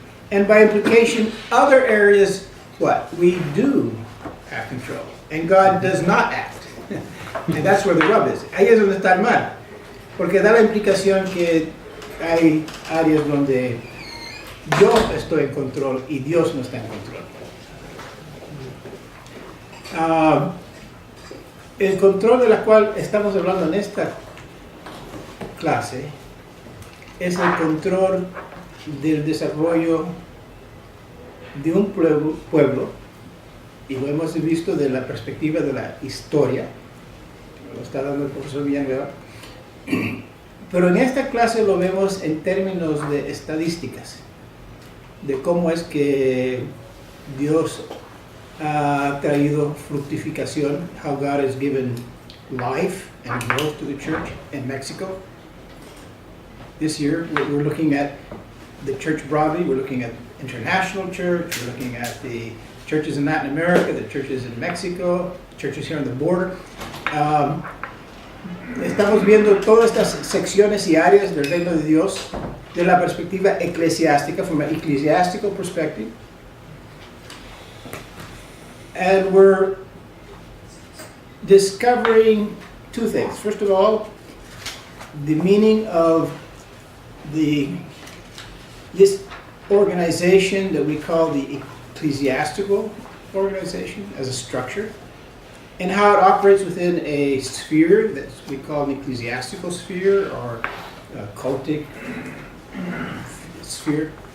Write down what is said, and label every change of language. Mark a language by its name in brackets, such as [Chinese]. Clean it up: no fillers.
[English] And by implication, other areas, what? We do have control. And God does not act. And that's where the rub is. [Spanish] Ahí es donde está el mal. Porque da la implicación que hay áreas donde yo estoy en control y Dios no está en control. El control de la cual estamos hablando en esta clase es el control del desarrollo de un pueblo, y lo hemos visto de la perspectiva de la historia, lo está dando el profesor Villanueva, pero en esta clase lo vemos en términos de estadísticas, de cómo es que Dios ha traído fructificación, [English] how God has given life and growth to the church in Mexico. This year we're looking at the church broadly, we're looking at international church, we're looking at the churches in Latin America, the churches in Mexico, churches here on the border. [Spanish] Estamos viendo todas estas secciones y áreas del reino de Dios de la perspectiva eclesiástica, [English] from an ecclesiastical perspective. And we're discovering two things. First of all, the meaning of this organization that we call the ecclesiastical organization as a structure, and how it operates within a sphere that we call an ecclesiastical sphere or a cultic sphere.